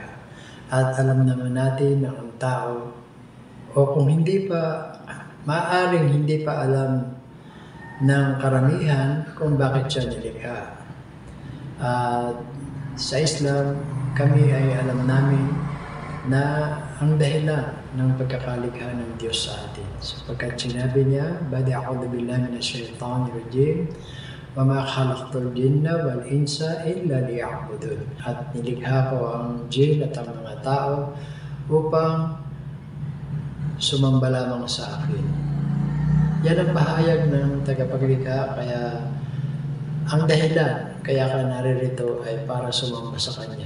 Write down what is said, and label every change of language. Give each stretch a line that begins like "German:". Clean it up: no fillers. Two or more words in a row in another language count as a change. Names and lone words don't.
Filipino: At alam naman natin na ang tao, o kung hindi pa, maaaring hindi pa alam ng karamihan kung bakit siya nilikha. At sa Islam, kami ay alam namin na ang dahilan ng pagkakalikha ng Diyos sa atin. Sapagkat sinabi niya,
Arabic: أعوذ بالله من الشيطان الرجيم, وما خلقت الجن والإنس إلا ليعبدون.
Filipino: At nilikha ko ang jinn at ang mga tao upang sumamba lamang sa akin. Yan ang pahayag ng tagapaglikha, kaya ang dahilan kaya ka naririto ay para sumamba sa Kanya.